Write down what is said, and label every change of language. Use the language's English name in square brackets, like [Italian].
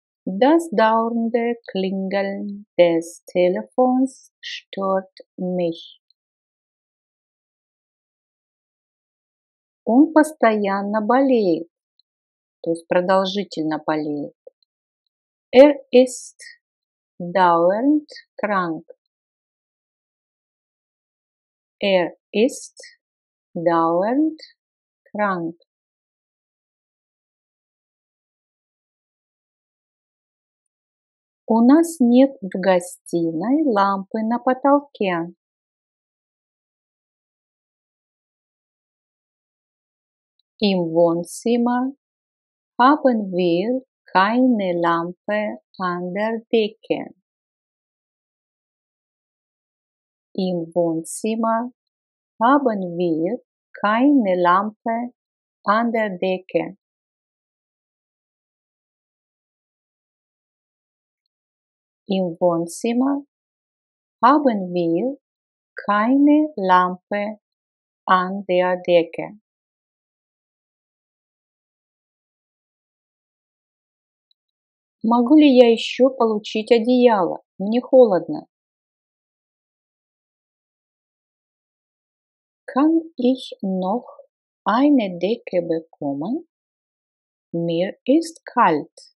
[German] Das dauernde Klingeln des Telefons stört mich. [Russian] Он постоянно болеет, то есть продолжительно болеет. [German] Ist dauernd krank. Ist dauernd krank. [Russian] У нас нет в гостиной лампы на потолке. [German] Im Wohnzimmer haben wir keine Lampe an der Decke. Im Wohnzimmer haben wir keine Lampe an der Decke. Im Wohnzimmer haben wir keine Lampe an der Decke. [Russian] Могу ли я еще получить одеяло? Мне холодно. [German] Kann ich noch eine Decke bekommen? Mir ist kalt.